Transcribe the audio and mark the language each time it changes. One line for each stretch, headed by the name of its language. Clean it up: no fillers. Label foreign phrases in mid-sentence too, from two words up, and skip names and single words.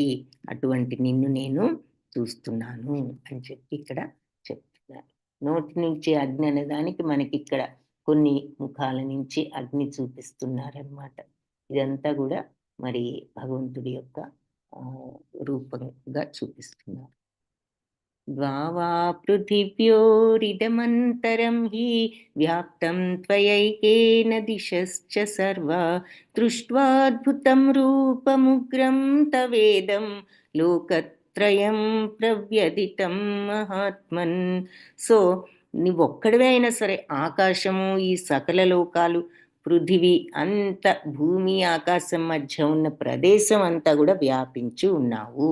Telugu: అటువంటి నిన్ను నేను చూస్తున్నాను అని చెప్పి ఇక్కడ చెప్తున్నారు. నోటి నుంచి అగ్ని అనే దానికి మనకి ఇక్కడ కొన్ని ముఖాల నుంచి అగ్ని చూపిస్తున్నారనమాట. ఇదంతా కూడా మరి భగవంతుడి యొక్క రూపంగా చూపిస్తున్నారు.
Sanskrit: द्वावा पृथिव्योरिदमन्तरं हि व्याप्तं त्वयैकेन दिशश्च सर्वा दृष्ट्वाद्भुतं रूपमुग्रं तवेदं లోకత్రయం ప్రవ్యదితం మహాత్మన్.
Telugu: సో నువ్వొక్కడివే అయినా సరే ఆకాశము, ఈ సకల లోకాలు, పృథివీ అంత, భూమి ఆకాశం మధ్య ఉన్న ప్రదేశం అంతా కూడా వ్యాపించి ఉన్నావు.